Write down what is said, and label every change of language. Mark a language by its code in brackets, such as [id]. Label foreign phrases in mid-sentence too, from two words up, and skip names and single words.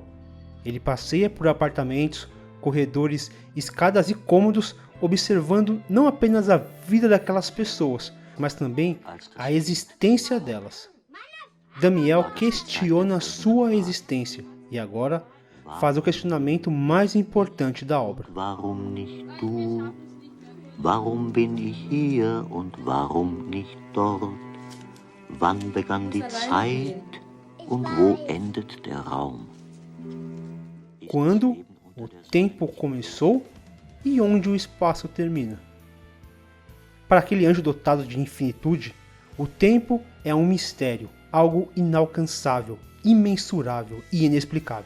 [pt] Ele passeia por apartamentos, corredores, escadas e cômodos, observando não apenas a vida daquelas pessoas, mas também a existência delas. Damiel questiona sua existência e agora faz o questionamento mais importante da obra. [de] Warum nicht du? Warum bin ich hier und warum nicht dort? Wann begann die Zeit und wo endet der Raum? [pt] Quando o tempo começou e onde o espaço termina. Para aquele anjo dotado de infinitude, o tempo é um mistério, algo inalcançável, imensurável e inexplicável.